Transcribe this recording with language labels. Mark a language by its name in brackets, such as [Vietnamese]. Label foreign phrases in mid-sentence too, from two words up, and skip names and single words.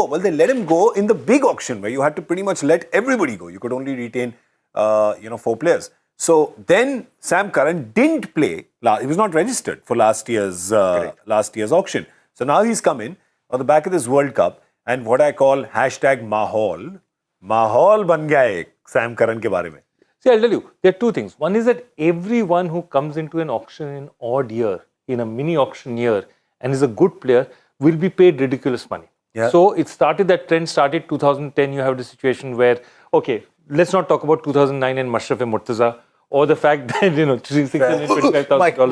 [English] Well, they let him go in the big auction where you had to pretty much let everybody go. You could only retain, 4 players. So then Sam Curran didn't play. He was not registered for last year's auction. So now he's come in on the back of this World Cup, and what I call # [Hindi] माहौल बन गया एक Sam Curran के बारे में. [English] See, I'll tell you, there are 2 things. One is that everyone who comes into an auction in odd year, in a mini auction year, and is a good player, will be paid ridiculous money. So that trend started 2010. You have the situation where, okay, let's not talk about 2009 and Mashrafe-Murtaza, or the fact that, $625,000.